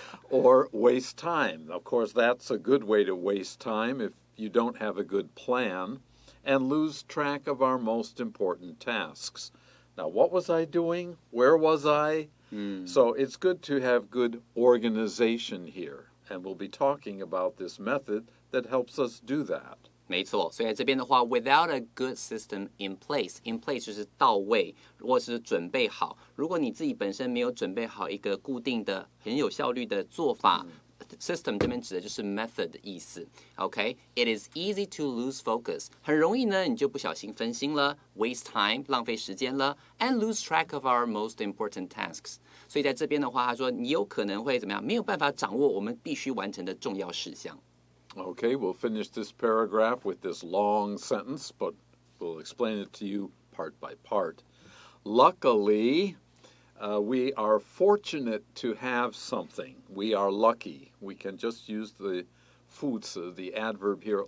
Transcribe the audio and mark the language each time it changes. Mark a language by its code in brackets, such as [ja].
[en] Or waste time. Of course, that's a good way to waste time if you don't have a good plan, and lose track of our most important tasks. Now, what was I doing? Where was I? So it's good to have good organization here, and we'll be talking about this method that helps us do that. [zh] 没错，所以在这边的话 ， [en] without a good system in place， [zh] in place 就是到位或是准备好。如果你自己本身没有准备好一个固定的、很有效率的做法。 System 这边指的就是 method 的意思 ，OK？ [en] It is easy to lose focus， [zh] 很容易呢，你就不小心分心了 ， [en] waste time [zh] 浪费时间了 ， [en] and lose track of our most important tasks。 [zh] 所以在这边的话，他说你有可能会怎么样？没有办法掌握我们必须完成的重要事项。 [en] Okay, we'll finish this paragraph with this long sentence, but we'll explain it to you part by part. Luckily, we are fortunate to have something. We are lucky. We can just use the 副词, the adverb here.